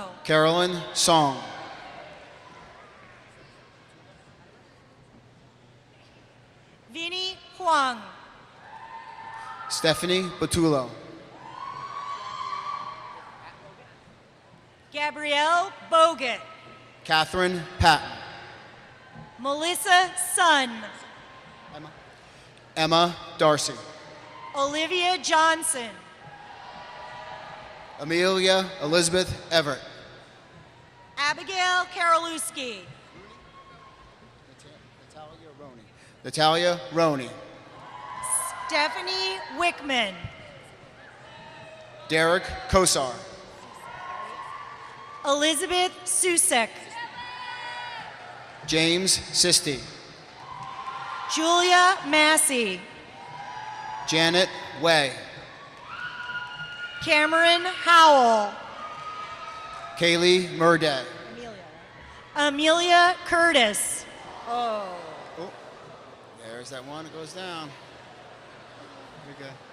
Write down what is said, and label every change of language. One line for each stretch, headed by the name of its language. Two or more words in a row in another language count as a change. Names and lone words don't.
English: Carolyn Song. Vinny Huang. Stephanie Batulo. Gabrielle Bogut. Catherine Patton. Melissa Sun. Emma Darcy. Olivia Johnson. Amelia Elizabeth Everett. Abigail Karolewski. Natalia Roney. Stephanie Wickman. Derek Kosar. Elizabeth Susek. James Sisti. Julia Massey. Janet Way. Cameron Howell. Kaylee Murday. Amelia Curtis. Oh, there's that one. It goes down. Very good.